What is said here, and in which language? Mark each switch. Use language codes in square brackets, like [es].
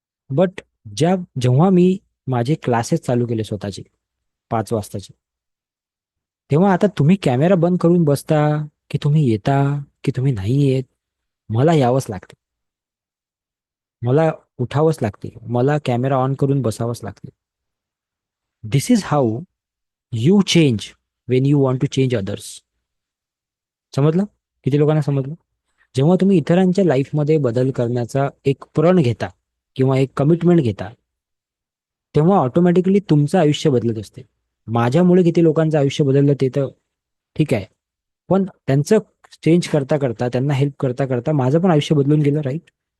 [mr] But जेव्हा मी माझे classes चालू केले स्वतःचे 5 वाजताचे, तेव्हा आता तुम्ही कॅमेरा बंद करून बसता, की तुम्ही येता, की तुम्ही नाही येत, मला यावंच लागते. मला उठावंच लागते, मला कॅमेरा ऑन करून बसावंच लागते. [en] This is how you change when you want to change others. [mr] समजलं? किती लोकांना समजलं? जेव्हा तुम्ही इतरांच्या लाईफमध्ये बदल करण्याचा एक प्रण घेता किंवा एक कमिटमेंट घेता, तेव्हा ऑटोमॅटिकली तुमचं आयुष्य बदलत असते. माझ्यामुळे किती लोकांचं आयुष्य बदललं ते तर ठीक आहे, पण त्यांचं चेंज करता करता, त्यांना हेल्प करता करता माझं पण आयुष्य बदलून गेलं. राईट.